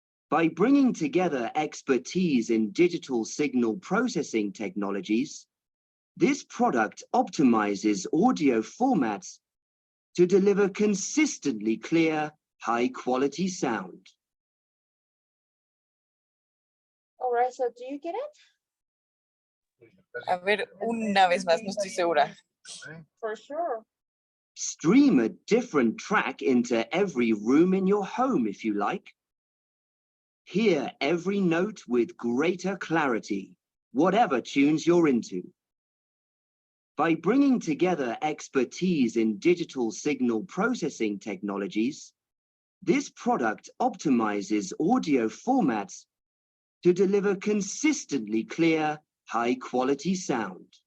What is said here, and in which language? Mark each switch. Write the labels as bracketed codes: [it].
[en] By bringing together expertise in digital signal processing technologies, this product optimizes audio formats to deliver consistently clear, high-quality sound. All right, so do you get it? [es] A ver, una vez más, no estoy segura. [en] For sure. Stream a different track into every room in your home if you like. Hear every note with greater clarity, whatever tunes you're into. By bringing together expertise in digital signal processing technologies, this product optimizes audio formats to deliver consistently clear, high-quality sound.